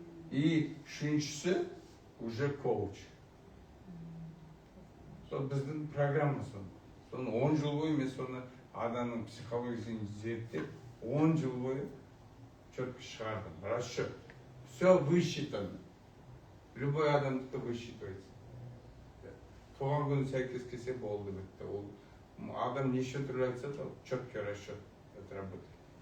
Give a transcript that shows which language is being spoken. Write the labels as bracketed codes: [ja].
[kk] И үшіншісі уже коуч. Сол біздің программа соны. Соны 10 жыл бойы мен соны адамның психологиясын зерттеп, 10 жыл бойы четко шығардым. [ru] Расчет. Все высчитано. Любой [kk] адамдықты [ru] высчитывается. [kk] Туған күні сәйкес келсе болды бітті. Ол адам неше түрлі айтса да [ru] четкий расчет это работает.